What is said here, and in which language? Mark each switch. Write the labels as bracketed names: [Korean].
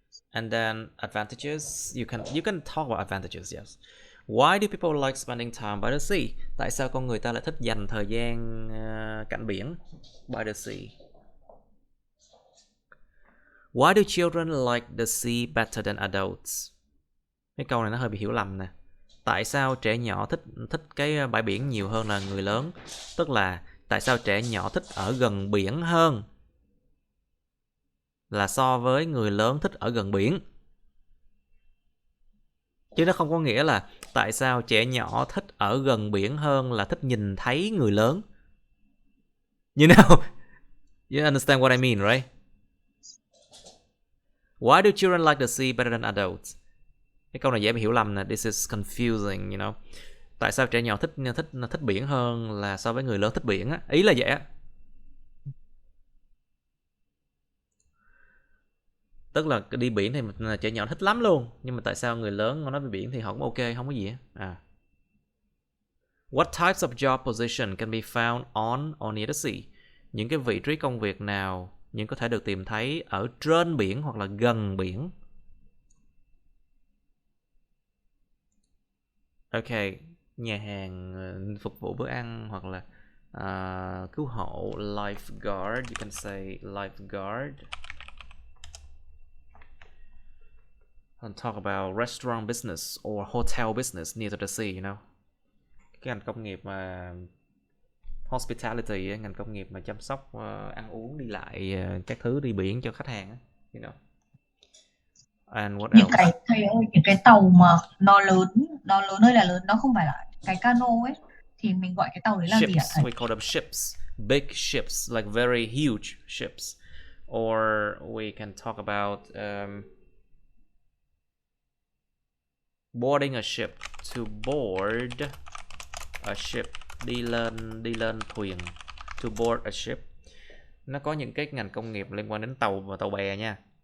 [English] And then advantages, you can talk about advantages, yes. Why do people like spending time by the sea? [Vietnamese] Tại sao con người ta lại thích dành thời gian cạnh biển? [English] By the sea. Why do children like the sea better than adults? [Vietnamese] Cái câu này nó hơi bị hiểu lầm nè. Tại sao trẻ nhỏ thích cái bãi biển nhiều hơn là người lớn? Tức là tại sao trẻ nhỏ thích ở gần biển hơn là so với người lớn thích ở gần biển? Chứ nó không có nghĩa là tại sao trẻ nhỏ thích ở gần biển hơn là thích nhìn thấy người lớn. [English] You know? You understand what I mean, right? Why do children like the sea better than adults? [Vietnamese] Cái câu này dễ bị hiểu lầm nè. [English] This is confusing, you know. [Vietnamese] Tại sao trẻ nhỏ thích biển hơn là so với người lớn thích biển á? Ý là vậy á. Tức là đi biển thì trẻ nhỏ thích lắm luôn, nhưng mà tại sao người lớn nói về biển thì họ cũng ok, không có gì á. [English] What types of job position can be found on or near the sea? [Vietnamese] Những cái vị trí công việc nào nhưng có thể được tìm thấy ở trên biển hoặc là gần biển? Ok, nhà hàng, phục vụ bữa ăn hoặc là cứu hộ, lifeguard, [English] you can say lifeguard. And talk about restaurant business or hotel business near to the sea, you know. [Vietnamese] Cái ngành công nghiệp mà hospitality, ngành công nghiệp mà chăm sóc ăn uống đi lại các thứ đi biển cho khách hàng, [English] you know. And what [Vietnamese] Những [English] else? [Vietnamese] cái thầy ơi, những cái tàu mà nó lớn ơi là lớn, nó không phải là cái cano ấy, thì mình gọi cái tàu đấy là gì ạ thầy? [English] We call them ships, big ships, like very huge ships. Or we can talk about boarding a ship, to board a ship, [Vietnamese] đi lên thuyền, [English] to board a ship. [Vietnamese] Nó có những cái ngành công nghiệp liên quan đến tàu và tàu bè nha.